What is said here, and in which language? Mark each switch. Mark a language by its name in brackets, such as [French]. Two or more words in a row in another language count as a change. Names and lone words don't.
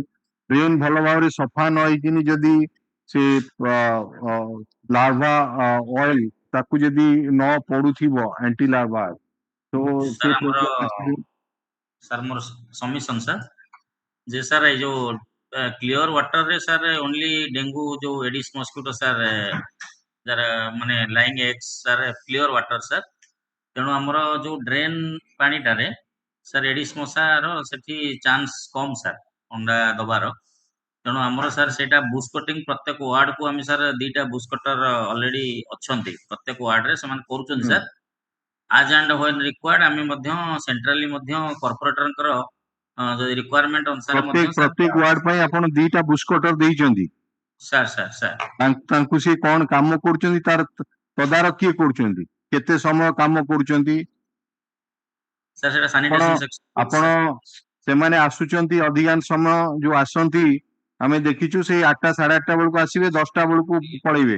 [Odia] ଡ୍ରେନ୍ ଭଲ ଭାବରେ ସଫା ନ ହେଇକିନି ଯଦି ସେ [English] larva oil [Odia] ତାକୁ ଯଦି ନ ପଡୁଥିବ [English] anti larva, [Odia] ତ ସେ sir ମୋର ସବମିଶନ sir ଯେ sir ଏଇ ଯୋଉ [English] clear water [Odia] ରେ [English] sir only [Odia] ଡେଙ୍ଗୁ ଯୋଉ [English] Aedes mosquito sir [Odia] ଯାର ମାନେ [English] laying eggs sir clear water sir, [Odia] ତେଣୁ ଆମର ଯୋଉ ଡ୍ରେନ୍ ପାଣିଟାରେ sir ଏଡିସ୍ ମଶାର ସେଠି ଚାନ୍ସ କମ sir ଅଣ୍ଡା ଦବାର, ତେଣୁ ଆମର sir ସେଇଟା [English] bush cutting [Odia] ପ୍ରତ୍ୟେକ ୱାର୍ଡ କୁ ଆମେ sir 2ଟା [English] bush cutter already [Odia] ଅଛନ୍ତି ପ୍ରତ୍ୟେକ ୱାର୍ଡ ରେ, ସେମାନେ କରୁଛନ୍ତି sir। [English] as and when required [Odia] ଆମେ ମଧ୍ୟ ସେଣ୍ଟ୍ରାଲି ମଧ୍ୟ କର୍ପୋରେଟରଙ୍କର ଯଦି ରିକ୍ୱାରମେଣ୍ଟ ଅନୁସାରେ ମଧ୍ୟ ପ୍ରତ୍ୟେକ ୱାର୍ଡ ପାଇଁ ଆପଣ 2ଟା [English] bush cutter [Odia] ଦେଇଛନ୍ତି। ତାଙ୍କୁ ସେ କଣ କାମ କରୁଛନ୍ତି, ତାର ତଦାରଖ କିଏ କରୁଛନ୍ତି, କେତେ ସମୟ କାମ କରୁଛନ୍ତି? ଆପଣ ସେମାନେ ଆସୁଛନ୍ତି ଅଧିକାଂଶ ସମୟ ଯୋଉ ଆସନ୍ତି ଆମେ ଦେଖିଛୁ ସେଇ 8ଟା 8:30 ବେଳକୁ ଆସିବେ, 10ଟା ବେଳକୁ ପଳେଇବେ।